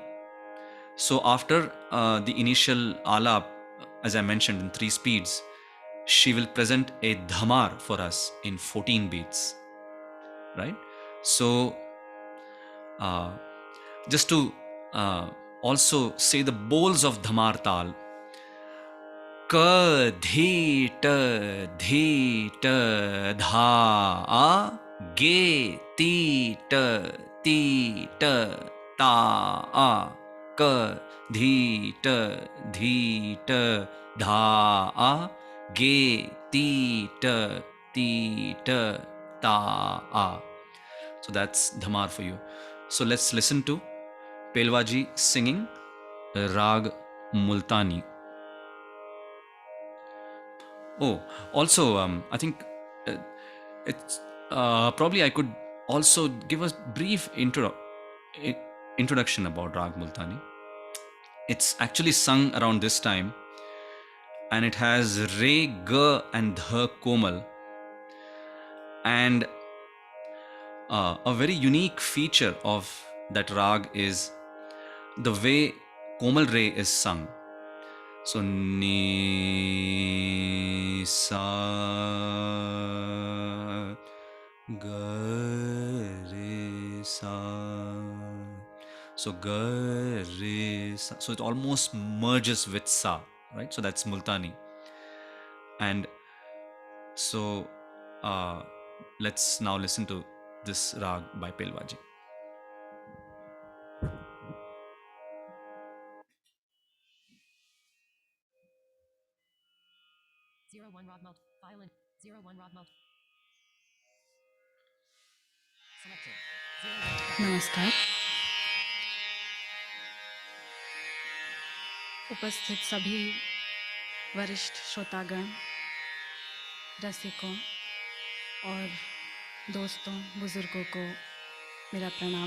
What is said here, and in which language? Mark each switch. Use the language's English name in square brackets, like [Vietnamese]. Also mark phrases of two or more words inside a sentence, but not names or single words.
[English] So after the initial alap, as I mentioned, in 3 speeds, she will present a dhamar for us in 14 beats, right? So just to also say the bowls of dhamar tal: ka dhi ta dha a, ge ti ta a, ka dhi ta dha a, ge ti ta a. So that's dhamar for you. So let's listen to Pelwaji singing Rag Multani. Oh, also, I think it's probably I could also give a brief introduction about Rag Multani. It's actually sung around this time, and it has Re, Ga, and Dha Komal. And a very unique feature of that rag is the way Komal Re is sung. So ni sa ga re sa. So ga re sa. So it almost merges with sa, right? So that's Multani. And so let's now listen to this rag by Pelwaji. 01 rod mode. Violin. 01 rod mode. Selected. 01. [Hindi] नमस्कार. उपस्थित सभी वरिष्ठ श्रोतागण, रसिकों और दोस्तों, बुजुर्गों को मेरा प्रणाम.